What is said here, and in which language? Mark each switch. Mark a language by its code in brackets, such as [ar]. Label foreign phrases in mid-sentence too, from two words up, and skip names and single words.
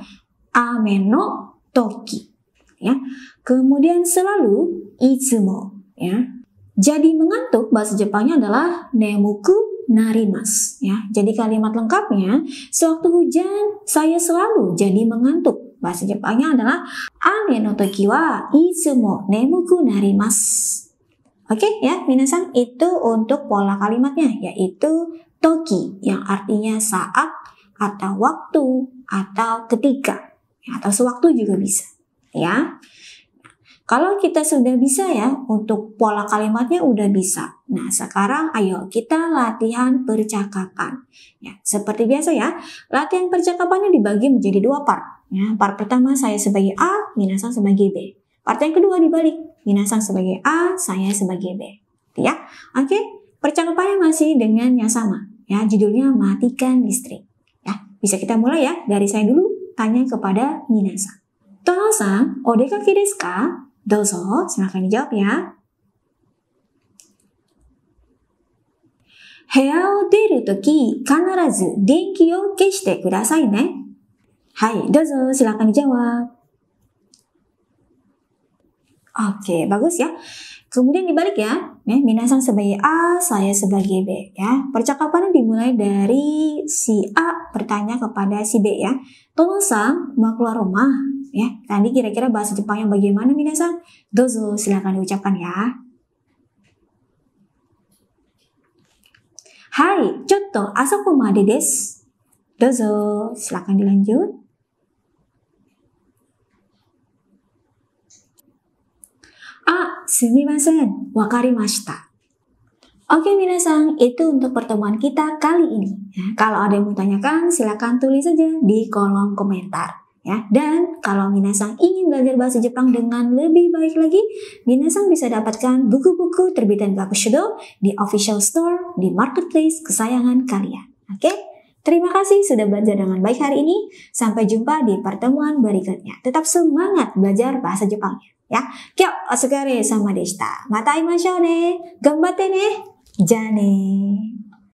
[ja] 雨の時. [id] Ya, kemudian selalu itsumo. Ya, jadi mengantuk bahasa Jepangnya adalah [ja] 眠くなります. [id] Ya, jadi kalimat lengkapnya sewaktu hujan saya selalu jadi mengantuk. Bahasa Jepangnya adalah [ja] 雨の時はいつも眠くなります. [id] Oke ya, minasan, itu untuk pola kalimatnya, yaitu toki yang artinya saat atau waktu atau ketika ya, atau sewaktu juga bisa ya. Kalau kita sudah bisa ya, untuk pola kalimatnya udah bisa. Nah, sekarang ayo kita latihan percakapan. Ya, seperti biasa ya, latihan percakapannya dibagi menjadi 2 part. Ya, part pertama saya sebagai A, minasan sebagai B. Part yang kedua dibalik, minasan sebagai A, saya sebagai B. Ya, oke. Percakapannya masih dengan yang sama. Ya, judulnya matikan listrik. Ya, bisa kita mulai ya, dari saya dulu tanya kepada minasan. [ja] Tono-san, odekake desu ka? [id] Dozo, silakan dijawab ya. [ja] 部屋を出る時必ず電気を消してくださいね. はい、どうぞ, [id] silakan dijawab. Oke, bagus ya. Kemudian dibalik ya, minasan sebagai A, saya sebagai B ya. Percakapannya dimulai dari si A bertanya kepada si B ya. Tono-san, mau keluar rumah? Ya, tadi kira-kira bahasa Jepangnya bagaimana minasan? Dozo, silakan diucapkan ya. Hai, [ja] ちょっとあそこまでです. [id] Dozo, silakan dilanjut. [ja] すみません、わかりました. [id] Oke minasan, itu untuk pertemuan kita kali ini. Ya, kalau ada yang mau tanyakan, silakan tulis saja di kolom komentar. Ya, dan kalau minasan ingin belajar bahasa Jepang dengan lebih baik lagi, minasan bisa dapatkan buku-buku terbitan Gakushudo di [en] official store [id] di marketplace kesayangan kalian. Oke? Terima kasih sudah belajar dengan baik hari ini. Sampai jumpa di pertemuan berikutnya. Tetap semangat belajar bahasa Jepangnya. Ya, [ja] 今日お疲れ様でした. また会いましょうね。頑張ってね。じゃね.